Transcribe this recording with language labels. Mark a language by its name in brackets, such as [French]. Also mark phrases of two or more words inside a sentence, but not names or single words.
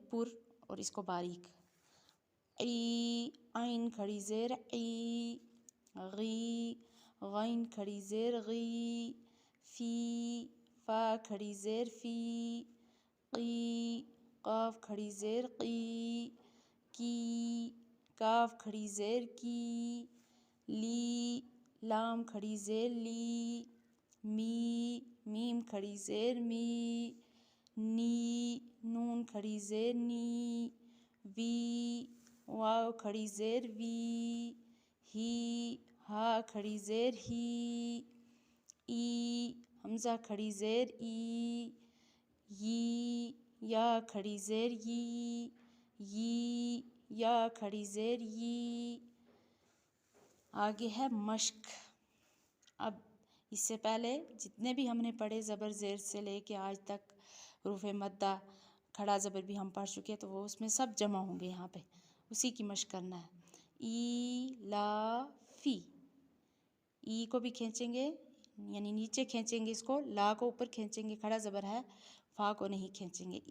[Urdu] پر اور اس کو باریک۔ عی عین کھڑی زیر عی، غی غین کھڑی زیر غی، فی فا کھڑی زیر فی، قی قاف کھڑی زیر قی، کی کاف کھڑی زیر کی، لی لام کھڑی زیر لی، می میم کھڑی زیر می، نی نون کھڑی زیر نی، وی واو کھڑی زیر وی، ہی ہا کھڑی زیر ہی، ای حمزہ کھڑی زیر ای، ی یا کھڑی زیر ی، ی یا کھڑی زیر ی۔ آگے ہے مشق۔ اب اس سے پہلے جتنے بھی ہم نے پڑھے زبر زیر سے لے کے آج تک، حروف مدہ کھڑا زبر بھی ہم پڑھ چکے، تو وہ اس میں سب جمع ہوں گے یہاں پہ، اسی کی مشق کرنا ہے۔ ای لا فی، ای کو بھی کھینچیں گے، یعنی نیچے کھینچیں گے اس کو، لا کو اوپر کھینچیں گے، کھڑا زبر ہے، فا کو نہیں کھینچیں گے۔